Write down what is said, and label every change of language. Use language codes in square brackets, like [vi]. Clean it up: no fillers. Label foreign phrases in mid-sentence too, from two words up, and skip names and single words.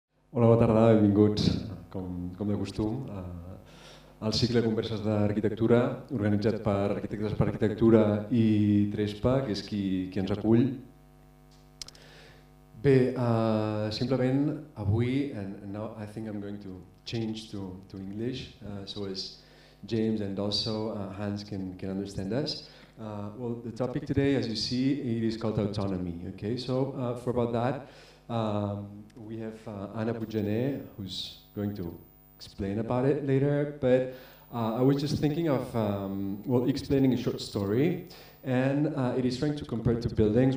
[ca] Hola, bona tarda, benvinguts, com de costum, al cicle Converses d'Arquitectura, organitzat per Arquitectes per Arquitectura i Trespa, que és qui ens acull. Bé, simplement avui, [en] and now I think I'm going to change to English, so as James and also Hans can understand us. Well, the topic today, as you see, it is called autonomy. Okay, so for about that, we have Anna Puigjaner, who's going to explain about it later, but I was just thinking of explaining a short story, and it is trying to compare two buildings.